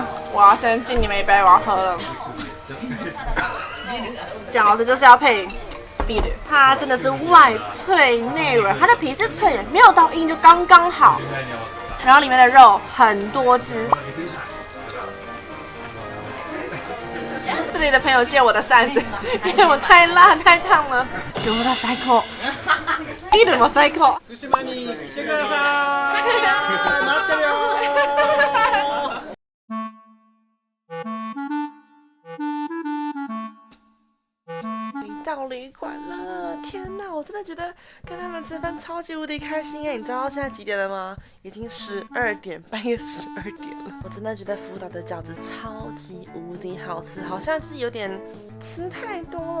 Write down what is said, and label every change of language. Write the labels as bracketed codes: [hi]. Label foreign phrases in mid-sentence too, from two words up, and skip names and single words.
[zh] 我要先敬你们一杯，我要喝了。饺子就是要配比的，它真的是外脆内软，它的皮是脆的，没有到硬，就刚刚好。然后里面的肉很多汁。这里的朋友借我的扇子，因为我太辣太烫了。给我的最高， [ja] ビールも最高。福島に来てください。待ってるよ。 [zh] 到旅馆了，天哪！我真的觉得跟他们吃饭超级无敌开心耶！你知道现在几点了吗？已经12点，半夜12点了。我真的觉得福岛的饺子超级无敌好吃，好像是有点吃太多了。